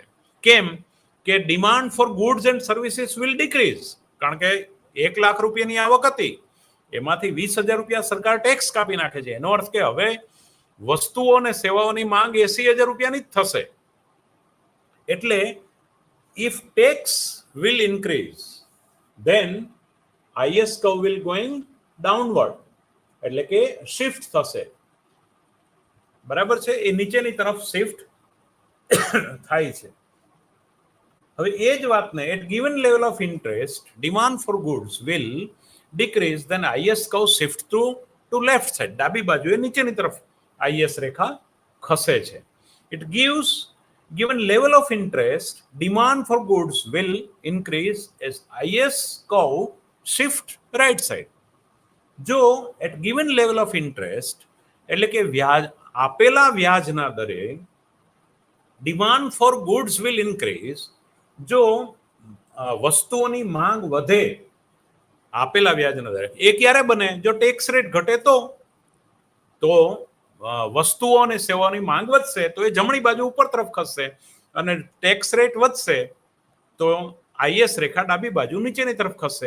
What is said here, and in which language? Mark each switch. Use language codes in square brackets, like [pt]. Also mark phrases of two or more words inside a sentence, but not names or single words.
[gu] કેમ? કે [en] demand for goods and services will decrease, [gu] કારણ કે 1 લાખ રૂપિયાની આવક હતી, એમાંથી 20,000 રૂપિયા સરકાર ટેક્સ કાપી નાખે છે. એનો અર્થ કે હવે વસ્તુઓ અને સેવાઓની માંગ 80,000 રૂપિયાની જ થશે. [en] એટલે if tax will increase, then IS curve will going downward, [gu] એટલે કે શિફ્ટ થશે. બરાબર છે? એ નીચેની તરફ શિફ્ટ થાય છે. હવે એ જ વાતને [en] at given level of interest demand for goods will decrease, then IS curve shift to left side, [gu] ડાબી બાજુએ નીચેની તરફ આઈએસ રેખા ખસે છે. [en] it gives given level of interest demand for goods will increase as is curve shift right side. જો at given level of interest [gu] એટલે કે વ્યાજ આપેલા વ્યાજના દરે [en] demand for goods will increase, [gu] જો વસ્તુઓની માંગ વધે આપેલા વ્યાજના દરે, એ ક્યારે બને? જો [en] tax rate [gu] ઘટે તો વસ્તુઓ અને સેવાઓની માંગ વધશે તો એ જમણી બાજુ ઉપર તરફ ખસશે, અને [en] tax rate [gu] વધશે તો આઈએસ રેખા ડાબી બાજુ નીચેની તરફ ખસશે.